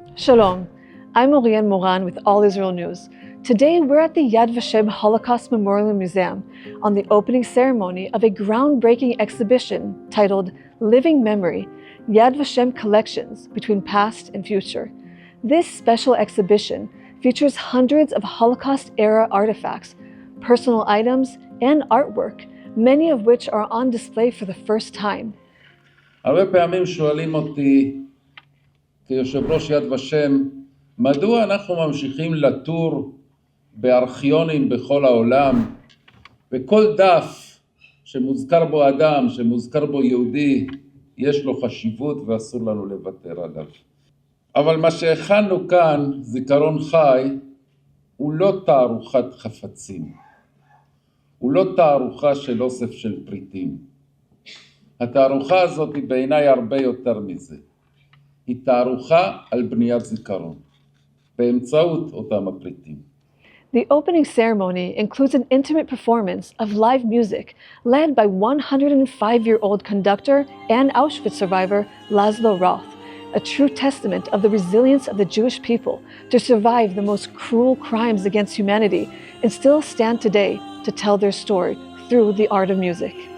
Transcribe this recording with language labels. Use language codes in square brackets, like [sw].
[en] Shalom, I'm Oriane Moran with All Israel News. Today we're at the Yad Vashem Holocaust Memorial Museum on the opening ceremony of a groundbreaking exhibition titled Living Memory, Yad Vashem Collections Between Past and Future. This special exhibition features hundreds of Holocaust-era artifacts, personal items, and artwork, many of which are on display for the first time. [he] הרבה פעמים שואלים אותי כיושב ראש יד ושם, מדוע אנחנו ממשיכים לטור בארכיונים בכל העולם, וכל דף שמוזכר בו אדם, שמוזכר בו יהודי, יש לו חשיבות ואסור לנו לוותר עליו. אבל מה שהכנו כאן, זיכרון חי, הוא לא תערוכת חפצים. הוא לא תערוכה של אוסף של פריטים. התערוכה הזאת היא בעיניי הרבה יותר מזה. היא תערוכה על בניית זיכרון, באמצעות אותם הפריטים. [en] The opening ceremony includes an intimate performance of live music led by 105-year-old conductor and Auschwitz survivor Laszlo Roth, a true testament of the resilience of the Jewish people to survive the most cruel crimes against humanity and still stand today to tell their story through the art of music.